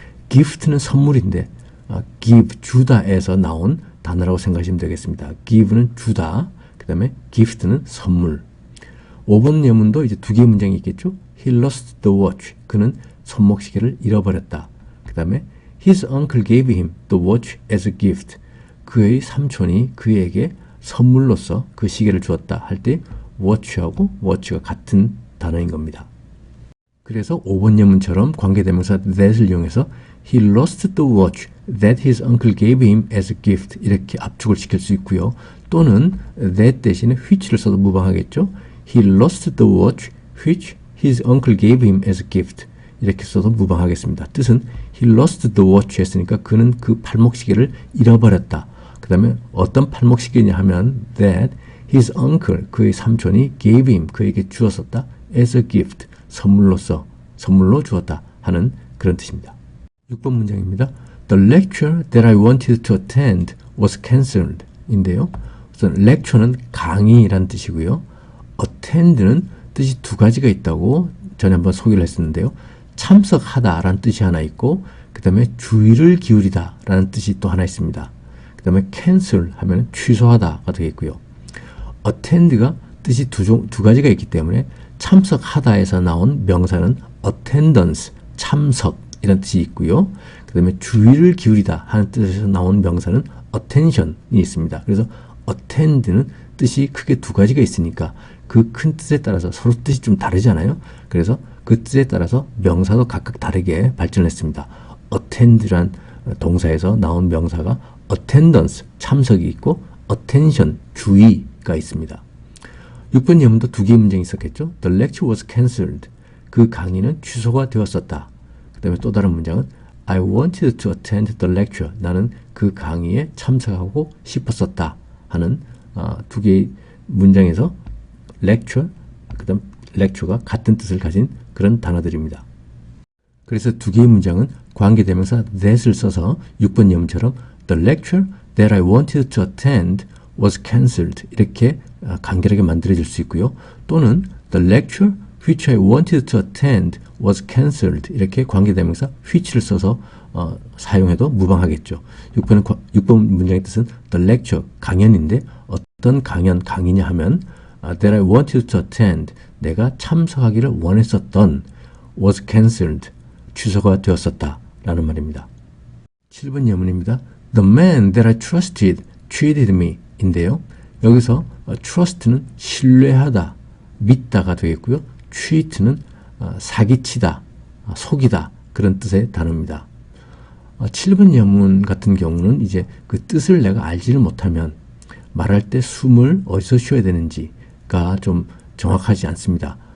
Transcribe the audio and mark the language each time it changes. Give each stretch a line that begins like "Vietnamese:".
Korean: gift는 선물인데 give 주다에서 나온 단어라고 생각하시면 되겠습니다. give는 주다 그 다음에 gift는 선물. 5번 예문도 이제 두 개의 문장이 있겠죠. He lost the watch. 그는 손목시계를 잃어버렸다. 그 다음에
English: His uncle gave him the watch as a gift.
Korean: 그의 삼촌이 그에게 선물로서 그 시계를 주었다 할 때 watch하고 watch가 같은 단어인 겁니다.
English: 그래서 5번 예문처럼 관계대명사 that을 이용해서 He lost the watch that his uncle gave him as a gift.
Korean: 이렇게 압축을 시킬 수 있고요. 또는 that 대신에 which를 써도 무방하겠죠.
English: He lost the watch which his uncle gave him as a gift.
Korean: 이렇게 써도 무방하겠습니다. 뜻은 He lost the watch 했으니까 그는 그 팔목시계를 잃어버렸다. 그 다음에 어떤 팔목시계냐 하면 that his uncle, 그의 삼촌이 gave him, 그에게 주었었다. as a gift, 선물로 주었다 하는 그런 뜻입니다. 6번 문장입니다.
English: The lecture that I wanted to attend was cancelled 인데요.
Korean: 우선 lecture는 강의라는 뜻이고요. attend는 뜻이 두 가지가 있다고 전에 한번 소개를 했었는데요. 참석하다 라는 뜻이 하나 있고 그 다음에 주의를 기울이다 라는 뜻이 또 하나 있습니다. 그 다음에 cancel 하면 취소하다가 되겠고요. attend가 뜻이 두 가지가 있기 때문에 참석하다에서 나온 명사는 attendance, 참석 이런 뜻이 있고요. 그 다음에 주의를 기울이다 하는 뜻에서 나온 명사는 attention이 있습니다. 그래서 attend는 뜻이 크게 두 가지가 있으니까 그 큰 뜻에 따라서 서로 뜻이 좀 다르잖아요. 그래서 그 뜻에 따라서 명사도 각각 다르게 발전했습니다. attend란 동사에서 나온 명사가 attendance, 참석이 있고 attention, 주의가 있습니다. 6번 예문도 두 개의 문장이 있었겠죠.
English: The lecture was cancelled.
Korean: 그 강의는 취소가 되었었다.
English: 그 다음에 또 다른 문장은 I wanted to attend the lecture.
Korean: 나는 그 강의에 참석하고 싶었었다 하는 두 개의 문장에서 lecture, 그 다음 lecture가 같은 뜻을 가진 그런 단어들입니다. 그래서 두 개의 문장은 관계대명사 that을 써서 6번 예문처럼 The lecture that I wanted to attend was cancelled 이렇게 간결하게 만들어질 수 있고요.
English: 또는 The lecture which I wanted to attend was cancelled 이렇게 관계대명사 which를 써서 사용해도 무방하겠죠.
Korean: 6번 문장의 뜻은 The lecture, 강연인데 어떤 강의냐 하면 that I wanted to attend, 내가 참석하기를 원했었던 was cancelled, 취소가 되었었다 라는 말입니다. 7번 예문입니다.
English: The man that I trusted cheated me 인데요.
Korean: 여기서 trust는 신뢰하다, 믿다가 되겠고요. cheat는 사기치다, 속이다 그런 뜻의 단어입니다. 7번 예문 같은 경우는 이제 그 뜻을 내가 알지를 못하면 말할 때 숨을 어디서 쉬어야 되는지가 좀 정확하지 않습니다.